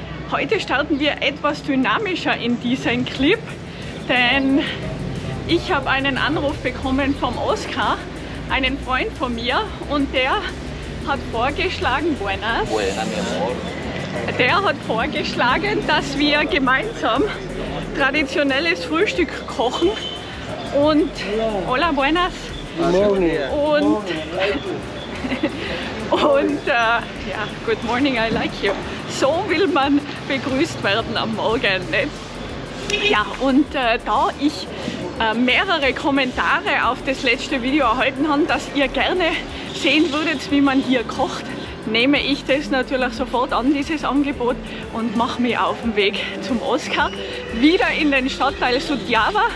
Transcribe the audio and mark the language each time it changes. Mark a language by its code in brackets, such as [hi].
[de] Heute starten wir etwas dynamischer in diesen Clip, denn ich habe einen Anruf bekommen vom Oskar, einen Freund von mir, und der hat vorgeschlagen, der hat vorgeschlagen, dass wir gemeinsam traditionelles Frühstück kochen und [es] hola, buenas. [de] Und ja, [en] good morning, I like you. [de] So will man begrüßt werden am Morgen, nicht? Ja, und da ich mehrere Kommentare auf das letzte Video erhalten habe, dass ihr gerne sehen würdet, wie man hier kocht, nehme ich das natürlich sofort an, dieses Angebot, und mache mich auf den Weg zum Oskar, wieder in den Stadtteil Sudjava.